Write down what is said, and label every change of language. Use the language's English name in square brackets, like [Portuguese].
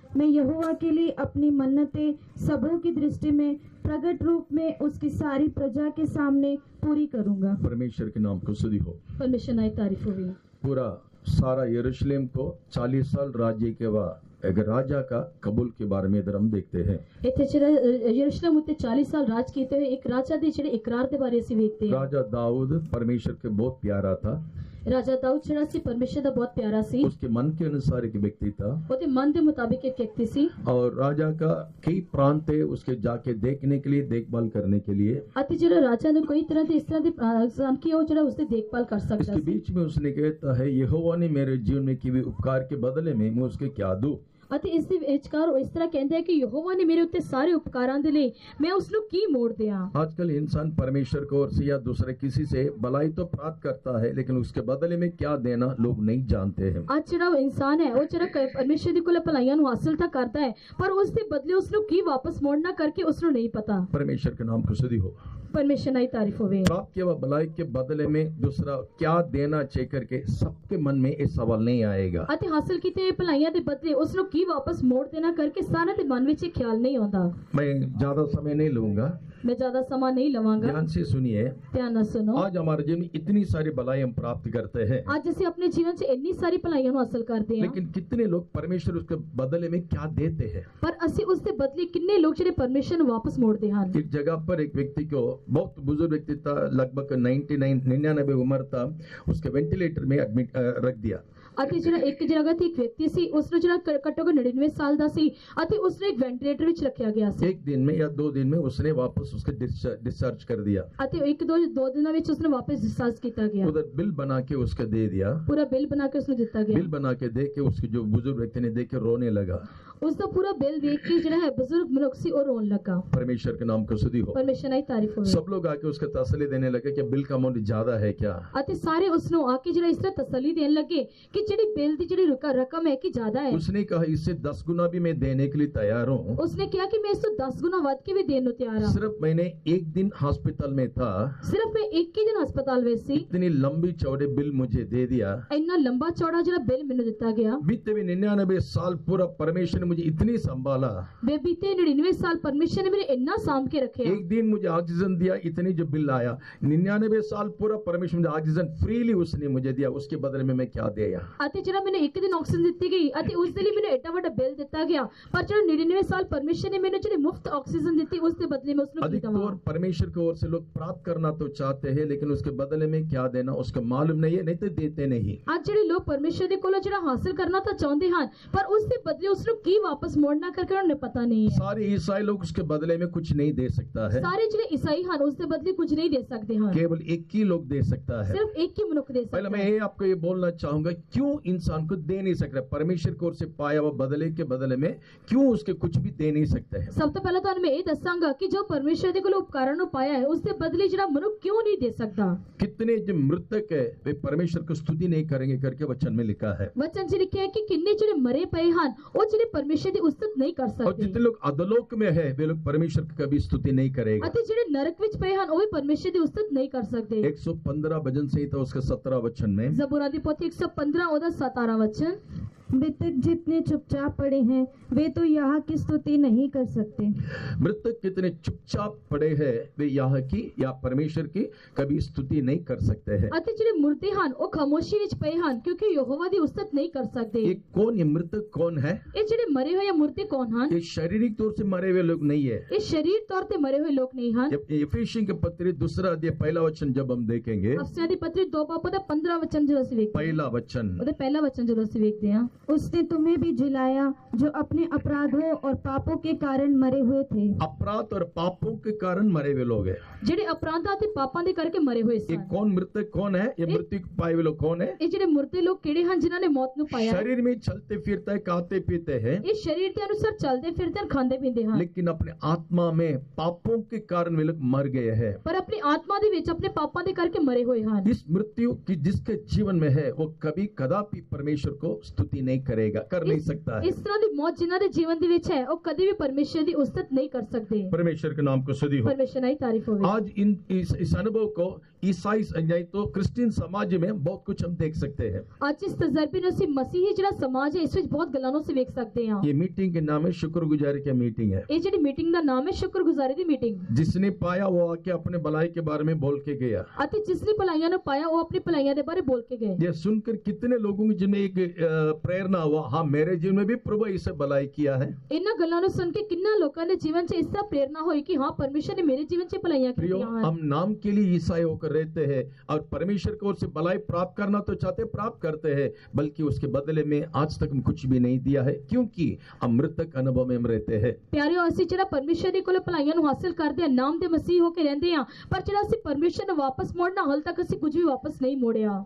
[Hindi] मैं यहोवा के लिए अपनी मन्नतें सबों की दृष्टि में प्रकट रूप में उसकी सारी प्रजा के सामने पूरी करूंगा। परमेश्वर के नाम को स्तुति हो। परमेश्वर की तारीफ हो। पूरा सारा यरूशलेम को 40 साल राज्य के बाद एक राजा का कबूल के बारे में इधर हम देखते हैं। [Punjabi] ਇੱਥੇ ਜਿਹੜਾ ਯਰੂਸ਼ਲਮ ਉੱਤੇ 40 ਸਾਲ ਰਾਜ ਕੀਤੇ ਹੋਏ ਇੱਕ ਰਾਜਾ ਦੇ ਜਿਹੜੇ ਇਕਰਾਰ ਦੇ ਬਾਰੇ ਅਸੀਂ ਵੇਖਦੇ ਹਾਂ। [Hindi] राजा दाऊद परमेश्वर के बहुत प्यारा था। [Punjabi] ਰਾਜਾ ਦਾਊਦ ਜਿਹੜਾ ਸੀ ਪਰਮੇਸ਼ਰ ਦਾ ਬਹੁਤ ਪਿਆਰਾ ਸੀ। [Hindi] उसके मन के अनुसार एक व्यक्ति था [Punjabi] ਉਹਦੇ ਮਨ ਦੇ ਮੁਤਾबिक ਇੱਕ ਵਿਅਕਤੀ ਸੀ। [Hindi] और राजा का कई प्रांत थे उसके जाके देखने के लिए, देखभाल करने के लिए। [Punjabi] ਅਤੇ ਜਿਹੜਾ ਰਾਜਾ ਨੂੰ ਕੋਈ ਤਰ੍ਹਾਂ ਦੇ ਇਸ ਤਰ੍ਹਾਂ ਦੇ ਸਨ ਕਿ ਉਹ ਜਿਹੜਾ ਉਸਦੀ ਦੇਖਭਾਲ [Hindi] कर सकता इसके [Punjabi] ਸੀ। [Hindi] बीच में उसने कहता है यहोवा ने मेरे जीवन में किए उपकार के बदले में मैं उसके क्या दूं। [Punjabi] ਅਤੇ ਇਸ ਦੇ ਵਿਚਕਾਰ ਉਹ ਇਸ ਤਰ੍ਹਾਂ ਕਹਿੰਦਾ ਹੈ ਕਿ ਯਹੋਵਾ ਨੇ ਮੇਰੇ ਉੱਤੇ ਸਾਰੇ ਉਪਕਾਰਾਂ ਦੇ ਲਈ ਮੈਂ ਉਸ ਨੂੰ ਕੀ ਮੋੜ ਦਿਆਂ। [Hindi] आजकल इंसान परमेश्वर को और से या दूसरे किसी से भलाई तो प्राप्त करता है लेकिन उसके बदले में क्या देना लोग नहीं जानते हैं। [Punjabi] ਅੱਜ ਜਿਹੜਾ ਇਨਸਾਨ ਹੈ ਉਹ ਜਿਹੜਾ ਪਰਮੇਸ਼ਰ ਦੀ ਕੋਲ ਭਲਾਈਆਂ ਨੂੰ ਹਾਸਲ ਤਾਂ ਕਰਦਾ ਹੈ ਪਰ ਉਸ ਦੇ ਬਦਲੇ ਉਸ ਨੂੰ ਕੀ ਵਾਪਸ ਮੋੜਨਾ ਕਰਕੇ ਉਸ ਨੂੰ ਨਹੀਂ ਪਤਾ। [Hindi] परमेश्वर के नाम को स्तुति हो। परमेश्वर की तारीफ होवे। प्राप्त किया हुआ भलाई के बदले में दूसरा क्या देना चाहिए करके सबके मन में ये सवाल नहीं आएगा। [Punjabi] ਅਤੇ ਹਾਸਲ ਕੀਤੇ ਭਲਾਈਆਂ ਦੇ ਬਦਲੇ ਉਸ ਨੂੰ ਕੀ ਵਾਪਸ ਮੋੜ ਦੇਣਾ ਕਰਕੇ ਸਾਰਿਆਂ ਦੇ ਮਨ ਵਿੱਚ ਇਹ ਖਿਆਲ ਨਹੀਂ ਆਉਂਦਾ। [Hindi] मैं ज्यादा समय नहीं लूंगा, मैं ज्यादा समा नहीं लवांगा। ध्यान से सुनिए। ध्यान से सुनो। आज हमारे जीवन में इतनी सारी भलाई हम प्राप्त करते हैं। [Punjabi] आज ਅਸੀਂ ਆਪਣੇ ਜੀਵਨ 'ਚ ਇੰਨੀ ਸਾਰੀ ਭਲਾਈਆਂ ਨੂੰ ਹਾਸਲ ਕਰਦੇ ਹਾਂ। [Hindi] लेकिन कितने लोग परमेश्वर उसके बदले में क्या देते हैं। [Punjabi] पर ਅਸੀਂ ਉਸ ਦੇ ਬਦਲੇ ਕਿੰਨੇ ਲੋਕ ਜਿਹੜੇ ਪਰਮੇਸ਼ਰ ਨੂੰ ਵਾਪਸ ਮੋੜਦੇ ਹਨ। [Hindi] एक जगह पर एक व्यक्ति को, बहुत बुजुर्ग व्यक्ति था, लगभग 99 उम्र था, उसके वेंटिलेटर में एडमिट रख दिया। [Punjabi] ਅਤੇ ਜਿਹੜਾ ਇੱਕ ਜਗ੍ਹਾ ਤੇ ਇੱਕ ਵਿਅਕਤੀ ਸੀ ਉਸ ਨੂੰ ਜਿਹੜਾ ਘੱਟੋ ਘੱਟ 99 ਸਾਲ ਦਾ ਸੀ ਅਤੇ ਉਸ ਨੂੰ ਇੱਕ ਵੈਂਟੀਲੇਟਰ ਵਿੱਚ ਰੱਖਿਆ ਗਿਆ ਸੀ। [Hindi] एक दिन में या 2 दिन में उसने वापस उसके डिस्चार्ज कर दिया। [Punjabi] ਅਤੇ ਇੱਕ ਦੋ ਦਿਨਾਂ ਵਿੱਚ ਉਸ ਨੂੰ ਵਾਪਸ ਡਿਸਚਾਰਜ ਕੀਤਾ ਗਿਆ। [Hindi] उधर बिल बना के उसका दे दिया। पूरा बिल बना के उसने [Punjabi] ਦਿੱਤਾ ਗਿਆ। [Hindi] बिल बना के दे के उसके जो बुजुर्ग व्यक्ति ने देख के रोने लगा। [Punjabi] ਉਸ ਦਾ ਪੂਰਾ ਬਿੱਲ ਦੇਖ ਕੇ ਜਿਹੜਾ ਹੈ ਬਜ਼ੁਰਗ ਮਨੁੱਖ ਸੀ ਉਹ ਰੋਣ ਲੱਗਾ। [Hindi] परमेश्वर के नाम को स्तुति हो। परमेश्वर की तारीफ हो। सब लोग आके उसके तसल्ली देने लगे कि बिल का अमाउंट ज्यादा है क्या। [Punjabi] ਅਤੇ ਸਾਰੇ ਉਸ ਨੂੰ ਆ ਕੇ ਜਿਹੜਾ ਇਸ ਤਰ੍ਹਾਂ ਤਸੱਲੀ ਦੇਣ ਲੱਗੇ ਕਿ ਜਿਹੜੀ ਬਿੱਲ ਦੀ ਜਿਹੜੀ ਰਕਮ ਹੈ ਕਿ ਜ਼ਿਆਦਾ ਹੈ। [Hindi] उसने कहा इससे 10 गुना भी मैं देने के लिए तैयार हूँ। [Punjabi] ਉਸਨੇ ਕਿਹਾ ਕਿ ਮੈਂ ਇਸ ਤੋਂ 10 ਗੁਣਾ ਵੱਧ ਕੇ ਵੀ ਦੇਣ ਨੂੰ ਤਿਆਰ ਹਾਂ। [Hindi] सिर्फ मैंने एक दिन हॉस्पिटल में था, [Punjabi] ਸਿਰਫ ਮੈਂ ਇੱਕ ਹੀ ਦਿਨ ਹਸਪਤਾਲ ਵਿੱਚ ਸੀ, [Hindi] इतनी लंबी चौड़े बिल मुझे दे दिया। [Punjabi] ਇੰਨਾ ਲੰਬਾ ਚੌੜਾ ਜਿਹੜਾ ਬਿੱਲ ਮੈਨੂੰ ਦਿੱਤਾ ਗਿਆ। [Hindi] बीते भी 99 साल पूरा परमेश्वर ने मुझे इतनी संभाला। [Punjabi] ਵੇ ਬੀਤੇ 99 ਸਾਲ ਪਰਮੇਸ਼ਰ ਨੇ ਮੈਨੂੰ ਇੰਨਾ ਸਾਂਭ ਕੇ ਰੱਖਿਆ। [Hindi] एक दिन मुझे ऑक्सीजन दिया, इतनी जो बिल आया। 99 साल पूरा परमेश्वर मुझे ऑक्सीजन फ्रीली उसने मुझे दिया, उसके बदले में मैं क्या दिया। [Punjabi] ਅਤੇ ਜਿਹੜਾ ਮੈਨੂੰ ਇੱਕ ਦਿਨ ਆਕਸੀਜਨ ਦਿੱਤੀ ਗਈ ਅਤੇ ਉਸ ਦੇ ਲਈ ਮੈਨੂੰ ਏਡਾ ਵੱਡਾ ਬਿੱਲ ਦਿੱਤਾ ਗਿਆ, ਪਰ ਜਿਹੜਾ 99 ਸਾਲ ਪਰਮੇਸ਼ਰ ਨੇ ਮੈਨੂੰ ਜਿਹੜੀ ਮੁਫਤ ਆਕਸੀਜਨ ਦਿੱਤੀ ਉਸ ਦੇ ਬਦਲੇ [Hindi] में उसने अधिक तौर परमेश्वर की ओर से लोग प्राप्त करना तो चाहते हैं, लेकिन उसके बदले में क्या देना उसका मालूम नहीं है, नहीं तो देते नहीं। [Punjabi] ਅੱਜ ਜਿਹੜੇ ਲੋਕ ਪਰਮੇਸ਼ਰ ਦੇ ਕੋਲੋਂ ਜਿਹੜਾ ਹਾਸਲ ਕਰਨਾ ਤਾਂ ਚਾਹੁੰਦੇ ਹਨ, ਪਰ ਉਸ ਦੇ ਬਦਲੇ ਉਸ ਨੂੰ ਕੀ ਵਾਪਸ ਮੋੜਨਾ ਕਰਕੇ ਉਹਨਾਂ ਨੂੰ ਪਤਾ ਨਹੀਂ ਹੈ। [Hindi] सारे ईसाई लोग उसके बदले में कुछ नहीं दे सकता है, [Punjabi] ਸਾਰੇ ਜਿਹੜੇ ਈਸਾਈ ਹਨ ਉਸ ਦੇ ਬਦਲੇ ਕੁਝ ਨਹੀਂ ਦੇ ਸਕਦੇ ਹਨ, [Hindi] केवल एक ही लोग दे सकता है। [Punjabi] ਸਿਰਫ ਇੱਕ ਹੀ ਮਨੁੱਖ ਦੇ [Hindi] पहले [Punjabi] ਸਕਦਾ [Hindi] मैं [Punjabi] ਹੈ। [Hindi] ये आपको ये बोलना चाहूंगा, क्यों इंसान को दे नहीं सकता। परमेश्वर की ओर से पाया हुआ बदले के बदले में क्यों उसके कुछ भी दे नहीं सकते हैं। [Punjabi] ਸਭ ਤੋਂ ਪਹਿਲਾਂ ਤੁਹਾਨੂੰ ਮੈਂ ਇਹ ਦੱਸਾਂਗਾ ਕਿ ਜੋ ਪਰਮੇਸ਼ਰ ਦੇ ਕੋਲੋਂ ਉਪਕਾਰਾਂ ਨੂੰ ਪਾਇਆ ਹੈ ਉਸ ਦੇ ਬਦਲੇ ਜਿਹੜਾ ਮਨੁੱਖ ਕਿਉਂ ਨਹੀਂ ਦੇ ਸਕਦਾ। [Hindi] कितने जो मृतक है वे परमेश्वर को स्तुति नहीं करेंगे करके वचन में लिखा है। [Punjabi] ਵਚਨ 'ਚ ਲਿਖਿਆ ਹੈ ਕਿ ਕਿੰਨੇ ਜਿਹੜੇ ਮਰੇ ਪਏ ਹਨ ਉਹ ਜਿਹੜੇ ਪਰਮੇਸ਼ਰ ਦੀ ਉਸਤਤ ਨਹੀਂ ਕਰ [Hindi] और [Punjabi] ਸਕਦੇ, [Hindi] जितने लोग अधोलोक में है वे लोग परमेश्वर की कभी स्तुति नहीं करेगा। [Punjabi] ਅਤੇ ਜਿਹੜੇ ਨਰਕ ਵਿੱਚ ਪਏ ਹਨ ਉਹ ਵੀ ਪਰਮੇਸ਼ਰ ਦੀ ਉਸਤਤ ਨਹੀਂ ਕਰ ਸਕਦੇ। [Hindi] 115 भजन संहिता उसका 17 वचन में [Punjabi] ਜ਼ਬੂਰਾਂ ਦੀ ਪੋਥੀ 115 ਉਹਦਾ 17 ਵਚਨ। [Hindi] मृतक जितने चुपचाप पड़े हैं वे तो यहाँ की स्तुति नहीं कर सकते। मृतक कितने चुपचाप पड़े हैं वे यहाँ की या परमेश्वर की कभी स्तुति नहीं कर सकते हैं। [Punjabi] ਅਤੇ ਜਿਹੜੇ ਮੁਰਦੇ ਹਨ ਉਹ ਖਾਮੋਸ਼ੀ ਵਿੱਚ ਪਏ ਹਨ ਕਿਉਂਕਿ ਯਹੋਵਾ ਦੀ ਉਸਤਤ ਨਹੀਂ ਕਰ ਸਕਦੇ। [Hindi] ये कौन, ये मृतक कौन है। [Punjabi] ਇਹ ਜਿਹੜੇ ਮਰੇ ਹੋਏ ਮੁਰਦੇ ਕੌਣ ਹਨ? [Hindi] ये शारीरिक तौर से मरे हुए लोग नहीं है। [Punjabi] ਇਹ ਸਰੀਰ ਤੌਰ ਤੇ ਮਰੇ ਹੋਏ ਲੋਕ ਨਹੀਂ ਹਨ। [Hindi] जब इफिसियों के पत्री 2 अध्याय 1 वचन जब हम देखेंगे, [Punjabi] ਅਫਸੀਆਂ ਦੀ ਪਤਰੀ 2 ਬਾਬ ਦਾ 15 ਵਚਨ ਜਦੋਂ ਅਸੀਂ ਵੇਖਦੇ ਹਾਂ, [Hindi] 1 वचन, [Punjabi] ਉਹਦੇ ਪਹਿਲਾ ਵਚਨ ਜਦੋਂ ਅਸੀਂ ਵੇਖਦੇ ਹਾਂ, [Hindi] उसने तुम्हें भी जिलाया जो अपने अपराधों और पापों के कारण मरे हुए थे। अपराध और पापों के कारण मरे हुए लोग हैं। [Punjabi] ਜਿਹੜੇ ਅਪਰਾਧਾਂ ਤੇ ਪਾਪਾਂ ਦੇ ਕਰਕੇ ਮਰੇ ਹੋਏ [Hindi] ये [Punjabi] ਸਨ। [Hindi] कौन मृतक कौन है, ये मृत्यु पाए हुए लोग कौन है। [Punjabi] ਇਹ ਜਿਹੜੇ ਮੁਰਦੇ ਲੋਕ ਕਿਹੜੇ ਹਨ ਜਿਨ੍ਹਾਂ ਨੇ ਮੌਤ ਨੂੰ ਪਾਇਆ? [Hindi] शरीर में चलते फिरते हैं, खाते पीते हैं, [Punjabi] ਇਹ ਸਰੀਰ ਦੇ ਅਨੁਸਾਰ ਚੱਲਦੇ ਫਿਰਦੇ ਹਨ, ਖਾਂਦੇ ਪੀਂਦੇ ਹਨ, [Hindi] लेकिन अपने आत्मा में पापों के कारण वे लोग मर गए हैं। [Punjabi] ਪਰ ਆਪਣੀ ਆਤਮਾ ਦੇ ਵਿੱਚ ਆਪਣੇ ਪਾਪਾਂ ਦੇ ਕਰਕੇ ਮਰੇ ਹੋਏ ਹਨ। [Hindi] इस मृत्यु की जिसके जीवन में है वो कभी कदापि परमेश्वर को स्तुति नहीं करेगा, कर नहीं सकता है। [Punjabi] ਇਸ ਤਰ੍ਹਾਂ ਦੀ ਮੌਤ ਜਿਨ੍ਹਾਂ ਦੇ ਜੀਵਨ ਦੇ ਵਿੱਚ ਹੈ ਉਹ ਕਦੇ ਵੀ ਪਰਮੇਸ਼ਰ ਦੀ ਉਸਤਤ ਨਹੀਂ ਕਰ ਸਕਦੇ। [Hindi] परमेश्वर के नाम को स्तुति हो। [Punjabi] ਪਰਮੇਸ਼ਰ ਦੀ ਤਾਰੀਫ ਹੋਵੇ। [Hindi] आज इस अनुभव को ईसाई नहीं तो क्रिश्चियन समाज में बहुत कुछ हम देख सकते हैं। [Punjabi] ਅੱਜ ਇਸ ਤਜਰਬੇ ਨੂੰ ਅਸੀਂ ਮਸੀਹੀ ਜਿਹੜਾ ਸਮਾਜ ਹੈ ਇਸ ਵਿੱਚ ਬਹੁਤ ਗੱਲਾਂ ਨੂੰ ਅਸੀਂ ਵੇਖ ਸਕਦੇ ਹਾਂ। [Hindi] ये मीटिंग के नाम है शुक्रगुजारी की मीटिंग है। [Punjabi] ਇਹ ਜਿਹੜੀ ਮੀਟਿੰਗ ਦਾ ਨਾਮ ਹੈ ਸ਼ੁਕਰਗੁਜ਼ਾਰੀ ਦੀ ਮੀਟਿੰਗ। [Hindi] जिसने पाया वो आके अपने भलाई के बारे में बोल के गया। [Punjabi] ਅਤੇ ਜਿਸ ਨੇ ਭਲਾਈਆਂ ਨੂੰ ਪਾਇਆ ਉਹ ਆਪਣੀ ਭਲਾਈਆਂ ਦੇ ਬਾਰੇ ਬੋਲ ਕੇ ਗਏ। [Hindi] ये सुनकर कितने लोगों के जिनमें एक प्रेरणा हुआ, हाँ मेरे जीवन में भी प्रभु इसे भलाई किया है। [Punjabi] ਇਹਨਾਂ ਗੱਲਾਂ ਨੂੰ ਸੁਣ ਕੇ ਕਿੰਨਾ ਲੋਕਾਂ ਦੇ ਜੀਵਨ 'ਚ ਇਸ ਤਰ੍ਹਾਂ ਪ੍ਰੇਰਣਾ ਹੋਈ ਕਿ ਹਾਂ ਪਰਮੇਸ਼ਰ ਨੇ ਮੇਰੇ ਜੀਵਨ 'ਚ ਭਲਾਈਆਂ [Hindi] प्रियो, [Punjabi] ਕੀਤੀਆਂ ਹਨ। [Hindi] हम नाम के लिए ईसाई होकर रहते हैं और परमेश्वर की ओर से भलाई प्राप्त करना तो चाहते प्राप्त करते हैं, बल्कि उसके बदले में आज तक हम कुछ भी नहीं दिया है, क्योंकि हम मृतक अनुभव में हम रहते हैं। [Punjabi] ਪਿਆਰਿਓ ਅਸੀਂ ਜਿਹੜਾ ਪਰਮੇਸ਼ਰ ਦੇ ਕੋਲੋਂ ਭਲਾਈਆਂ ਨੂੰ ਹਾਸਲ ਕਰਦੇ ਹਾਂ, ਨਾਮ ਦੇ ਮਸੀਹ ਹੋ ਕੇ ਰਹਿੰਦੇ ਹਾਂ, ਪਰ ਜਿਹੜਾ ਅਸੀਂ ਪਰਮੇਸ਼ਰ ਨੂੰ ਵਾਪਸ ਮੋੜਨਾ ਹਾਲ ਤੱਕ ਅਸੀਂ ਕੁਝ ਵੀ ਵਾਪਸ ਨਹੀਂ ਮੋੜਿਆ।